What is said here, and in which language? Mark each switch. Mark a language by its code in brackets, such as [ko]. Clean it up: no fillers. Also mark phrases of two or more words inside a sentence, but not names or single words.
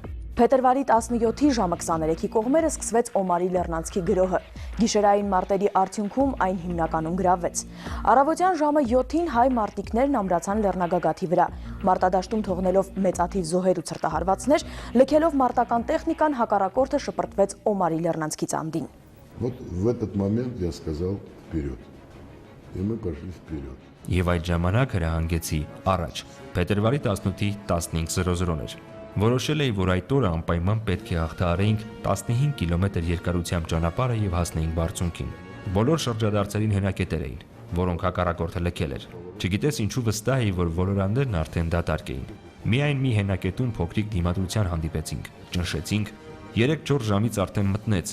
[hy] Փետրվարի 17-ի ժամը 23-ի կողմերը սկսվեց Օմարի լեռնանցքի գրոհը։ Գիշերային մարտերի արդյունքում այն հիմնականում գրավվեց։ Առավոտյան ժամը 7-ին հայ մարտիկներն ամրացան լեռնագագաթի վրա, մարտադաշտում թողնելով մեծաթիվ զոհեր ու ցրտահարվածներ, լքելով մարտական տեխնիկան հակառակորդը շպրտվեց Օմարի լեռնանցքից անդին։ [ru] Вот в этот момент я сказал вперед. И мы пошли вперед. [hy] Եվ այդ ժամանակ հրահանգեցի առաջ։ Փետրվարի 18-ի 15:00 էր։ Որոշել էի, որ այդ օրը անպայման պետք է հաղթահարեինք 15 կիլոմետր երկարությամբ ճանապարհը եւ հասնեինք բարձունքին։ Բոլոր շրջադարձերին հենակետեր էին, որոնք հակառակորդը լքել էր։ Չգիտես ինչու վստահ էի, որ ոլորաններն արդեն դատարկ էին։ Միայն մի հենակետում փոքրիկ դիմադրության հանդիպեցինք, ճնշեցինք, 3-4 ժամից արդեն մտնեց,